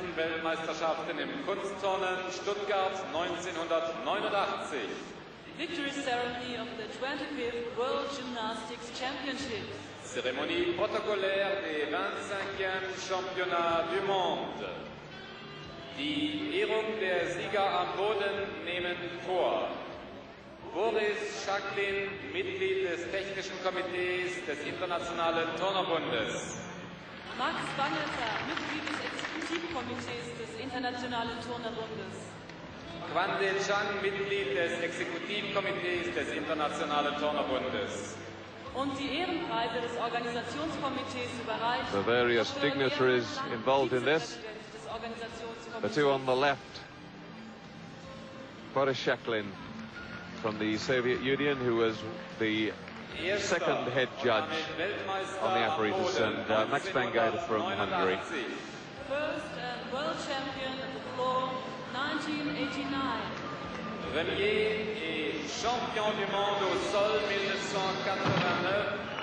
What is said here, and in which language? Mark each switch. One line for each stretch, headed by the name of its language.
German: Weltmeisterschaften im Kunstturnen Stuttgart 1989.
English: Victory ceremony of the 25th World Gymnastics Championships.
French: Cérémonie protocolaire des 25e Championnats du Monde.
German: Die Ehrung der Sieger am Boden nehmen vor Boris Shaklin, Mitglied des Technischen Komitees des Internationalen Turnerbundes. Max Bangerter, Mitglied des Exekutivkomitees des Internationalen Turnerbundes. Kwande Chang, Mitglied des Exekutivkomitees des Internationalen Turnerbundes. Und die Ehrenpreise des Organisationskomitees überreicht.
English: The various dignitaries involved in this. The 2 on the left, Boris Shaklin from the Soviet Union, who was the 2nd head judge on the Apparatus, and Max Bangerter from Hungary. First and world champion at the floor, 1989.
French: Premier et champion du monde au sol 1989.